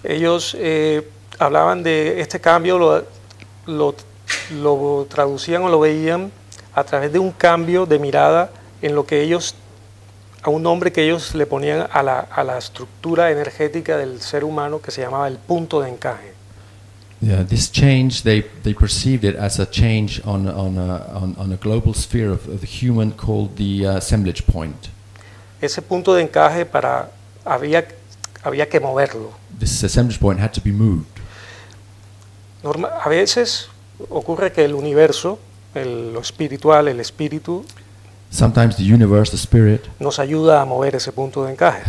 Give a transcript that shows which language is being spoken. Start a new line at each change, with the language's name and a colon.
Spanish: ellos hablaban de este cambio lo traducían o lo veían a través de un cambio de mirada en lo que ellos a un nombre que ellos le ponían a la estructura energética del ser humano que se llamaba el punto de encaje.
English: Yeah, this change they perceived it as a change on a global sphere of the human called the assemblage point.
Spanish: Ese punto de encaje para había que moverlo.
English: This assemblage point had to be moved.
Spanish: Normal, a veces ocurre que el universo, lo espiritual, el espíritu,
English: sometimes the universe, the spirit,
Spanish: nos ayuda a mover ese punto de encaje.